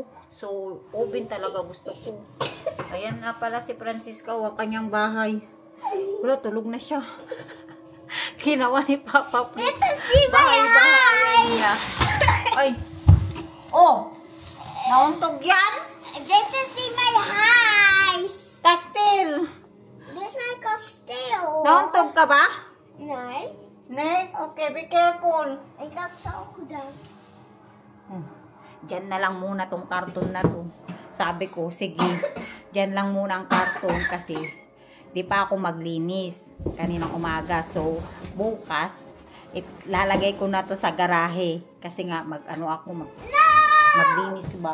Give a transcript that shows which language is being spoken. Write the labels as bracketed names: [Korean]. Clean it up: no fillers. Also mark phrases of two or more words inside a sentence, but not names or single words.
[Filipino] So, oven talaga gusto ko. Ayan na pala si Francisca, ang kanyang bahay. Wala, tulog na siya. Ginawa ni Papa Fritz. Bahay-bahayan niya. Ay. Oh! Nauntog yan? [Dutch] Dit is niet mijn huis. Kastil! Dit is mijn kasteel. [Filipino] Nauntog ka ba? [Dutch] Nee, [English] Ne? Okay, be careful. [Dutch] ik had het zo gedaan. [Filipino] Diyan na lang muna tong karton na to. Sabi ko, sige, diyan lang muna ang karton kasi di pa ako maglinis kaninang umaga. So, bukas, lalagay ko na to sa garahe. Kasi nga, maglinis ba?